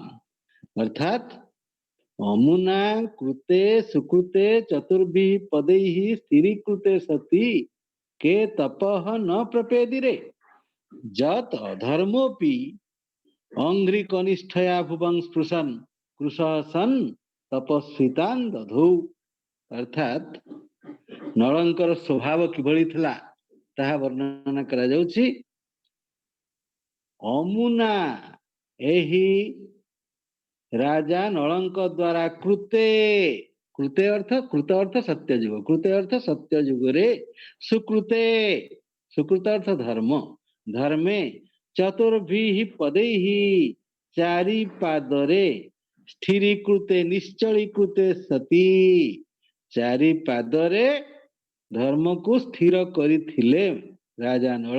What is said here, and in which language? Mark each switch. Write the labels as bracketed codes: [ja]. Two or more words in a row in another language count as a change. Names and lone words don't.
[sa] अर्थात अमुना कृते सुकृते चतुर्भिः पदैः स्थिरीकृते सति के तपः न प्रपेदिरे जत अधर्मोऽपि अंघ्रि कनिष्ठया भुवं स्पृशन कृशः सन् तपस्वितान् दधौ। [or] ଅର୍ଥାତ୍ ନଳଙ୍କର ସ୍ୱଭାବ କିଭଳି ଥିଲା ତାହା ବର୍ଣ୍ଣନା କରା ଯାଉଛି। ଅମୁନା ଏହି ରାଜା ନଳଙ୍କ ଦ୍ୱାରା କୃତେ, କୃତେ ଅର୍ଥ କୃତ ଅର୍ଥ ସତ୍ୟ ଯୁଗ, କୃତେ ଅର୍ଥ ସତ୍ୟ ଯୁଗରେ ସୁକୃତେ, ସୁକୃତ ଅର୍ଥ ଧର୍ମ, ଧର୍ମେ [sa] चतुर्भिः पदैः [or] ଚାରି ପାଦରେ [sa] स्थिरीकृते निश्चलीकृते सती, [or] ଚାରି ପାଦରେ ଧର୍ମକୁ ସ୍ଥିର କରିଥିଲେ ରାଜା ନଳ।